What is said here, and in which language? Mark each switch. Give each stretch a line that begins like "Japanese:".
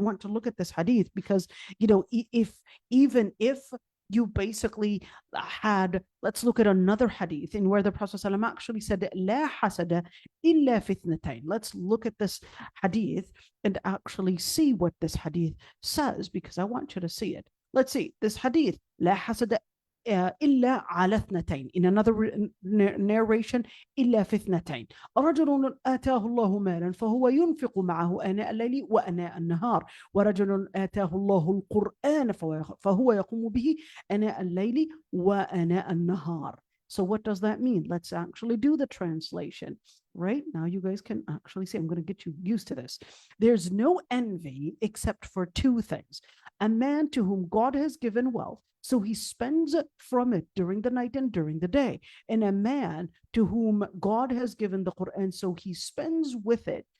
English: I want to look at this hadith because, even if you basically had, let's look at another hadith in where the Prophet ﷺ actually said,
Arabic: La hasada illa fitnatain.
English: Let's look at this hadith and actually see what this hadith says, because I want you to see it. Let's see this hadith.
Arabic: La hasada إلا على اثنتين.
English: In another narration,
Arabic: إلا في اثنتين. رجل آتاه الله مالا فهو ينفق معه آناء الليل وآناء النهار، ورجل آتاه الله القرآن فهو يقوم به آناء الليل وآناء النهار.
English: So what does that mean? Let's actually do the translation. Right now, you guys can actually see, I'm going to get you used to this. There's no envy except for two things: a man to whom God has given wealth, so he spends from it during the night and during the day, and a man to whom God has given the Quran, so he spends with it.